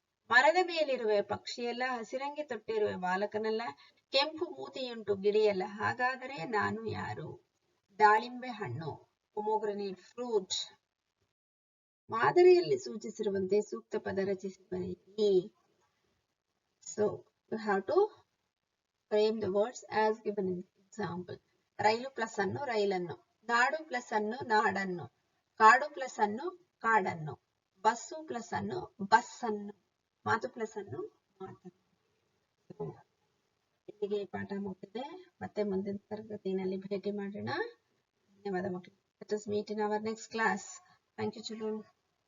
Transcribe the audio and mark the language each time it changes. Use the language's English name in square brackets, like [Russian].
[Kannada] ಮರದ ಮೇಲಿರುವ ಪಕ್ಷಿಯಲ್ಲ, ಹಸಿರಂಗಿ ತೊಟ್ಟಿರುವ ಬಾಲಕನಲ್ಲ, ಕೆಂಪು ಮೂತಿಯುಂಟು ಗಿಳಿಯಲ್ಲ, ಹಾಗಾದರೆ ನಾನು ಯಾರು? ದಾಳಿಂಬೆ ಹಣ್ಣು. [English] Pomegranate fruit. [Kannada] ಮಾದರಿಯಲ್ಲಿ ಸೂಚಿಸಿರುವಂತೆ ಸೂಕ್ತ ಪದ ರಚಿಸಿ ಬರೆಯಿರಿ. [English] So you have to frame the words as given in example. [Kannada] Rail plus ಅನ್ನು ರೈಲನ್ನು, ನಾಡು ಪ್ಲಸ್ ಅನ್ನು ನಾಡನ್ನು, ಕಾಡು ಪ್ಲಸ್ ಅನ್ನು ಕಾಡನ್ನು, ಬಸ್ಸು ಪ್ಲಸ್ ಅನ್ನು ಬಸ್ಸನ್ನು, ಮಾತು ಪ್ಲಸ್ ಅನ್ನು ಮಾತನ್ನು. ಇಲ್ಲಿಗೆ ಪಾಠ ಮುಗಿದಿದೆ. ಮತ್ತೆ ಮುಂದಿನ ತರಗತಿಯಲ್ಲಿ ಭೇಟಿ ಮಾಡೋಣ. ಧನ್ಯವಾದ ಮಕ್ಕಳು. [English] Let us meet in our next class. Thank you, children.